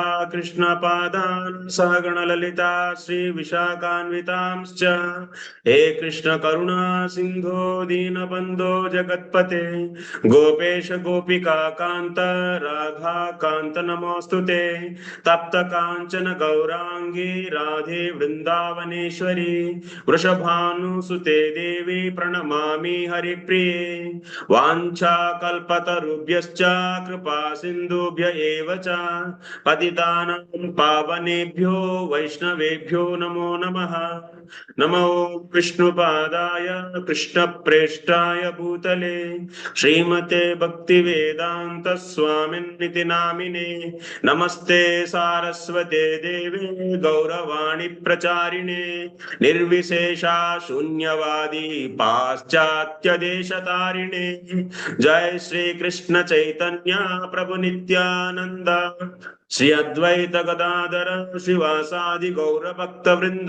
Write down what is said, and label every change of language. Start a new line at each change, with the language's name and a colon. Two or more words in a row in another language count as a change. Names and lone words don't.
Sanskrit: కృష్ణ పాదాన్ సహగణ లలితా శ్రీ విశాఖాన్వితాంశ్చ హే కృష్ణ కరుణా సింధో దీనబంధో జగత్పతే గోపేశ గోపికా కాంత రాధా కాంత నమోస్తుతే తప్త కాంచన గౌరాంగీ రాధే వృందావనేశ్వరి వృషభానుసుతే దేవి ప్రణమామి హరిప్రిये. వాంఛాకల్పతరుభ్యశ్చ కృపా సింధుభ్య ఏవ చ పతితానాం పావనేభ్యో వైష్ణవేభ్యో నమో నమః. నమో విష్ణుపాదాయ కృష్ణప్రేష్టాయ భూతలే శ్రీమతే భక్తివేదాంత స్వామిన్నితి నామినే. నమస్తే సారస్వతే దేవే గౌరవాణి ప్రచారిణే నిర్విశేషా శూన్యవాది పాశ్చాత్య దేశతారిణే. జయ శ్రీ కృష్ణ చైతన్య ప్రభు నిత్యానంద శ్రీ అద్వైత గదాధర శ్రీవాసాది గౌర భక్త వృంద.